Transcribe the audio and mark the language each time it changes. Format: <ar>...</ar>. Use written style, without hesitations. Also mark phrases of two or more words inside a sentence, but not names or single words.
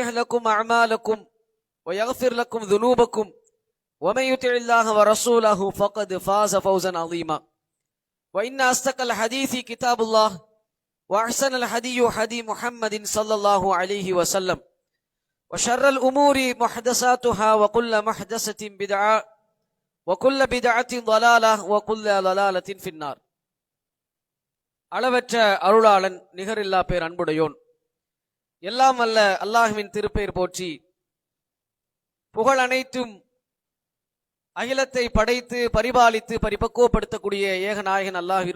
<ar>لكم أعمالكم ويغفر لكم ذنوبكم ومن يطع الله ورسوله فقد فاز فوزا عظيما وإن أصدق الحديث كتاب الله وأحسن الهدي هدي محمد صلى الله عليه وسلم وشر الأمور محدثاتها وكل محدثة بدعة وكل بدعة ضلالة وكل ضلالة في النار.</ar> <ta>அளவற்ற அருளாளன் நிகரில்லா பேர் அன்புடையோன் எல்லாம் அல்ல அல்லாஹ்வின் திருப்பெயர் போற்றி புகழ் அனைத்தும் அகிலத்தை படைத்து பரிபாலித்து பரிபக்குவப்படுத்தக்கூடிய ஏகநாயகன் அல்லாஹ்விற்கு</ta>